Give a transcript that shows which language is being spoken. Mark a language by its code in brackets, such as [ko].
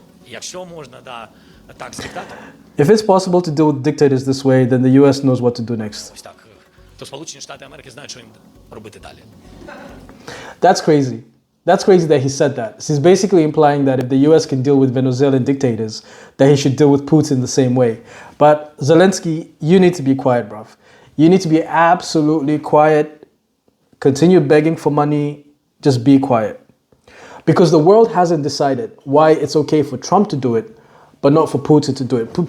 [uk] Якщо можна, да, так з диктатором, [en] If it's possible to deal with dictators this way, then the US knows what to do next. [uk] ось так, то Сполучені Штати Америки знають, що їм робити далі. [en] That's crazy. That's crazy that he said that. He's basically implying that if the US can deal with Venezuelan dictators, that he should deal with Putin the same way. But Zelensky, you need to be quiet, bruv. You need to be absolutely quiet. Continue begging for money. Just be quiet. Because the world hasn't decided why it's okay for Trump to do it, but not for Putin to do it.